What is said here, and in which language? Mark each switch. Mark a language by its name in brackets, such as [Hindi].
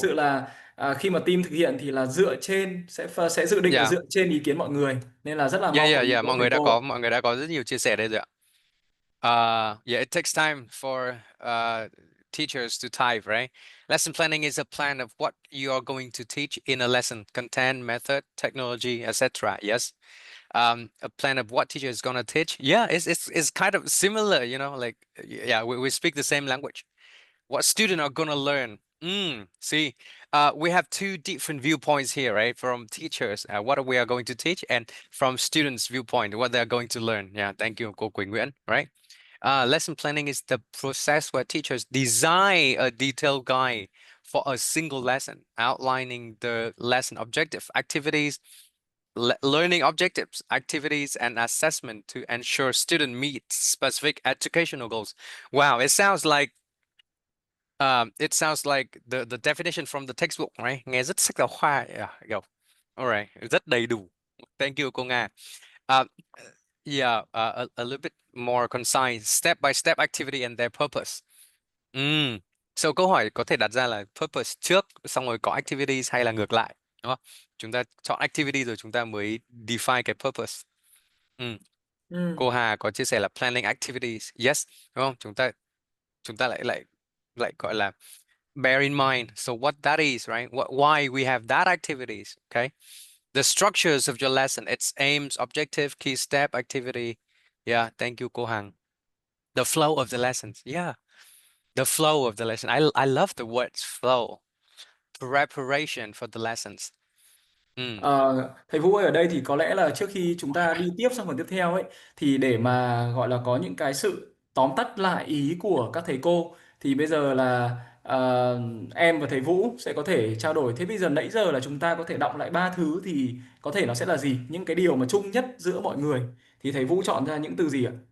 [Vietnamese] sự là khi mà team thực hiện thì là dựa trên sẽ dự định là Yeah, dựa trên ý kiến mọi người, nên là rất là yeah, mong yeah, muốn yeah. của thầy cô. Mọi người đã có rất nhiều chia sẻ đây rồi ạ. [English] Yeah, it takes time for teachers to type, right? Lesson planning is a plan of what you are going to teach in a lesson, content, method, technology, etc. Yes. A plan of what teacher is gonna teach. Yeah, it's kind of similar, you know, like yeah, we speak the same language. What student are gonna learn? See, we have two different viewpoints here, right? From teachers, what we are going to teach, and from students' viewpoint, what they are going to learn. Yeah, thank you, cô Quỳnh Nguyễn, right? Lesson planning is the process where teachers design a detailed guide for a single lesson, outlining the lesson objective, activities, learning objectives, activities, and assessment to ensure student meets specific educational goals. Wow, it sounds like the definition from the textbook, right? [Vietnamese] Nghe rất sách giáo khoa. [English] Yeah, go. All right, [Vietnamese] rất đầy đủ. [English] Thank you, [Vietnamese] cô Nga. [English] Uh, yeah, a little bit more concise, step by step activity and their purpose. Mm. [Vietnamese] So câu hỏi có thể đặt ra là purpose trước, xong rồi có activities hay là ngược lại, đúng không? Chúng ta chọn activity rồi chúng ta mới define cái purpose. Ừ. Ừ. Cô Hà có chia sẻ là [English] planning activities, yes, [Vietnamese] đúng không? Chúng ta lại lại lại gọi là [English] bear in mind. So what that is, right? Why we have that activities, okay? The structures of your lesson, its aims, objective, key step, activity. Yeah, thank you, Cô Hằng. The flow of the lessons. Yeah, the flow of the lesson. I love the words flow. Preparation for the lessons. Mm. [Vietnamese] Thầy Vũ ơi, ở đây thì có lẽ là trước khi chúng ta đi tiếp sang phần tiếp theo ấy, thì để mà gọi là có những cái sự tóm tắt lại ý của các thầy cô, thì bây giờ là em và thầy Vũ sẽ có thể trao đổi. Thế bây giờ nãy giờ là chúng ta có thể đọng lại ba thứ, thì có thể nó sẽ là gì, những cái điều mà chung nhất giữa mọi người, thì thầy Vũ chọn ra những từ gì ạ?